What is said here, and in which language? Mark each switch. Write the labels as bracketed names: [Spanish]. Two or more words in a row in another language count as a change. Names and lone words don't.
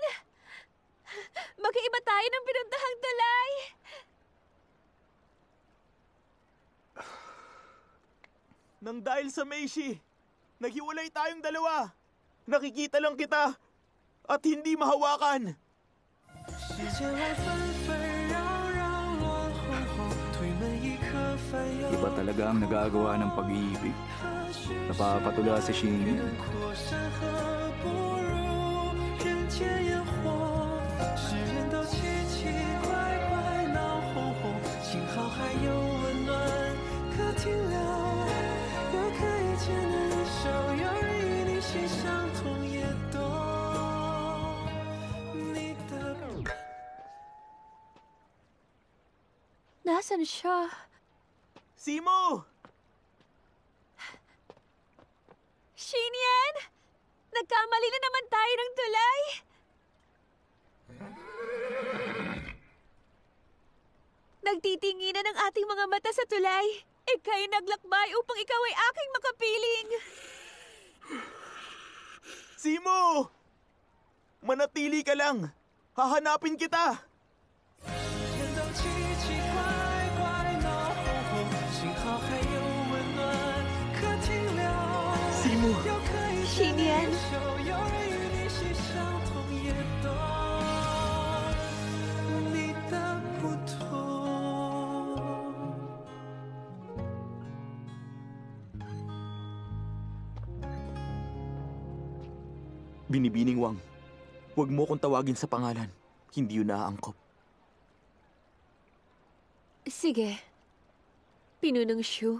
[Filipino] Magkaiba tayo ng pinuntahang tulay. Nang dahil sa Meishi, naghiwalay tayong dalawa. Nakikita lang kita at hindi mahawakan. [Chinese] 世间爱纷纷扰扰乱哄哄，推门一刻翻涌。 [Filipino] Iba talaga ang nagagawa ng pag-ibig. Napapatula si Shinyan. [Chinese] 阔山河不如人间烟火，世人都奇奇怪怪闹哄哄，幸好还有温暖可停留。有可以牵的人手，有人与你心相通，也懂你的。 [Filipino] Nasaan siya? Simo! Shinyan! Nagkamali na naman tayo ng tulay. Nagtitinginan ang ating mga mata sa tulay. Ika'y naglakbay upang ikaw ay aking makapiling. Simo! Manatili ka lang. Hahanapin kita. [Chinese] 人都奇奇怪怪闹哄哄，幸好还有温暖可停留。 [Filipino] Simo! [Chinese] 有可以牵的手，有人与你心相通，也懂你的不同。 [Filipino] Binibining Wang, huwag mo kong tawagin sa pangalan. Hindi yun naaangkop. Sige. Pinunong Shu.